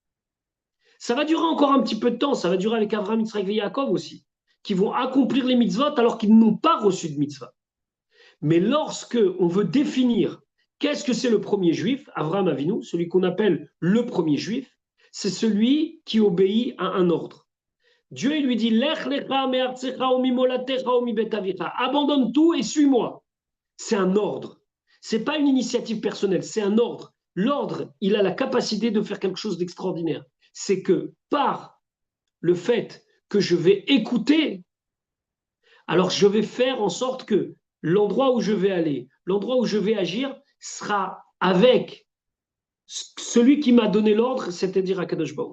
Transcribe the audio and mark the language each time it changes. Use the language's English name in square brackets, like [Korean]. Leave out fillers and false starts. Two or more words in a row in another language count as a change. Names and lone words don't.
[French] Ça va durer encore un petit peu de temps, ça va durer avec Avraham, Yitzhak et Yaakov aussi, qui vont accomplir les mitzvot alors qu'ils n'ont pas reçu de mitzvah. Mais lorsque on veut définir qu'est-ce que c'est le premier juif, Avraham Avinu, celui qu'on appelle le premier juif, c'est celui qui obéit à un ordre. Dieu il lui dit [Hebrew] לך לך מארצך וממולדתך ומבית אביך. [French] Abandonne tout et suis-moi. C'est un ordre. C'est pas une initiative personnelle, c'est un ordre. L'ordre, il a la capacité de faire quelque chose d'extraordinaire. C'est que par le fait que je vais écouter, alors je vais faire en sorte que l'endroit où je vais aller, l'endroit où je vais agir sera avec celui qui m'a donné l'ordre, c'est-à-dire [Hebrew] הקדוש ברוך.